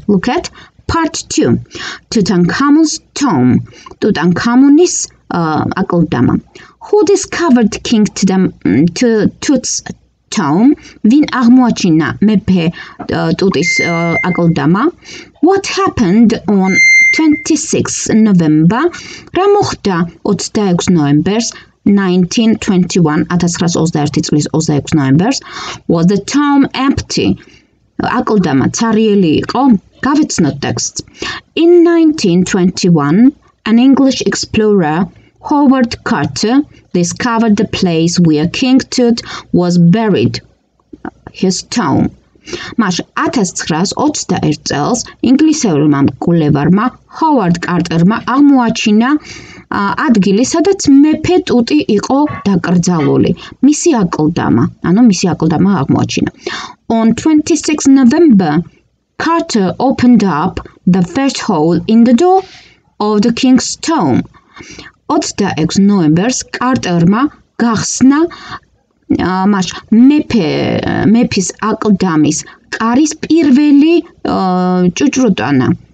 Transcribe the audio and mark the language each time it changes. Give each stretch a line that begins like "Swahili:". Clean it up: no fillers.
English: Look at part 2. Tutankhamun's tomb.
Georgian: ტუტანქამუნის აკლდამა.
English: Who discovered King Tut's tomb?
Georgian: Vin აღმოაჩინა მეფე ტუტის აკლდამა.
English: What happened on 26 November?
Georgian: რა მოხდა 26 ნოემბერს 1921 1921 წლის 26 ნოემბერს?
English: Was the tomb empty?
Georgian: აკლდამა ცარიელი იყო? გავეცნოთ ტექსტს.
English: In 1921, an English explorer, Howard Carter, discovered the place where King Tut was buried, his tomb.
Georgian: Маш 1921 წელს ინგლისეულმა მკვლევარმა ჰოვარდ კარტერმა აღმოაჩინა ადგილი, სადაც მეფე ტუტი იყო დაკრძალული. მისი აკლდამა, ანუ მისი აკლდამა აღმოაჩინა.
English: On 26 November, Carter opened up the first hole in the door of the king's tomb.
Georgian: 26 ნოემბერს კარტერმა გახსნა მას მეფის აკლდამის კარის პირველი ჭუჭრუტანა.